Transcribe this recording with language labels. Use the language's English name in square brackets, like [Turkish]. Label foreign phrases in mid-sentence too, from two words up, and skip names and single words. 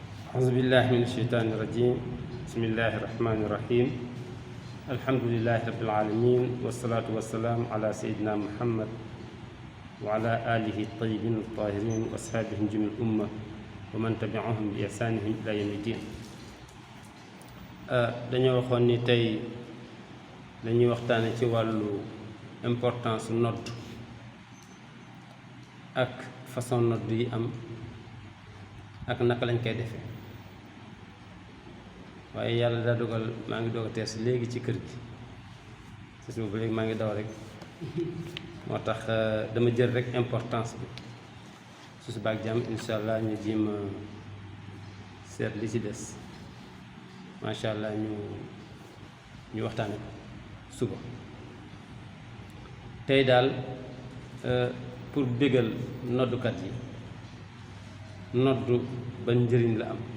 [Arabic] أعوذ بالله من الشيطان الرجيم بسم الله الرحمن الرحيم الحمد لله رب العالمين والصلاة والسلام على سيدنا محمد وعلى آله الطيبين الطاهرين وأصحابه جميع الأمة ومن تبعهم بإحسانهم إلى يوم الدين. [Wolof] dañoo waxoon ni tey dañuy waxtaane ci wàllu importance nodd ak façon nodd yi am ak naka lañ koy defee waaye yàlla daa dogal maa ngi doog a tees léegi ci kër gi ci suba ba léegi maa ngi daw rek moo tax dama jël rek importance bi su suba ak jàmm [Arabic] إن شاء الله [Wolof] ñu jéem a seet li ci des [Arabic] ما شاء الله [Wolof] ñu waxtaane ko suba tey daal pour bégal noddukat yi noddu ban njëriñ la am.